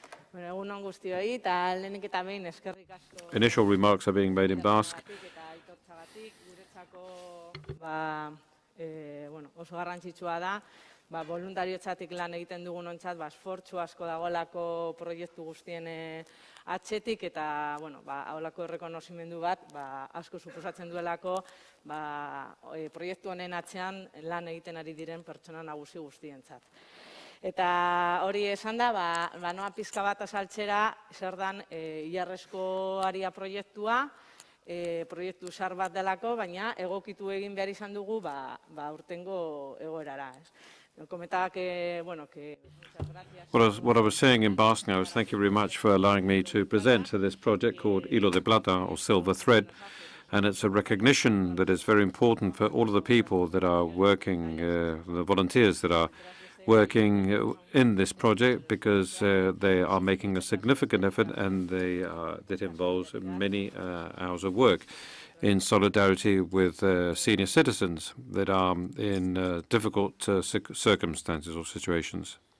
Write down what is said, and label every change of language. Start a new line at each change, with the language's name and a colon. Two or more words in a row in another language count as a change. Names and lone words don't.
English: Initial remarks are being made in Basque.
Basque: Oso garrantzitsua da, voluntarioetzatik lan egiten dugunontzat, esfortzu asko dagoelako proiektu guztien atzetik, eta holako errekonozimendu bat asko suposatzen duelako proiektu honen atzean lan egiten ari diren pertsona nagusi guztientzat. Eta hori esan da, noa pizka bat azaltzera, zer dan ilarrezko aria proiektua, proiektu zar bat delako, baina egokitu egin behar izan dugu urtengo egoerara.
English: What I was saying in Basque now is thank you very much for allowing me to present this project called Hilo de Plata, or Silver Thread. And it's a recognition that is very important for all of the people that are working, the volunteers that are working in this project, because they are making a significant effort, and that involves many hours of work in solidarity with senior citizens that are in difficult circumstances or situations.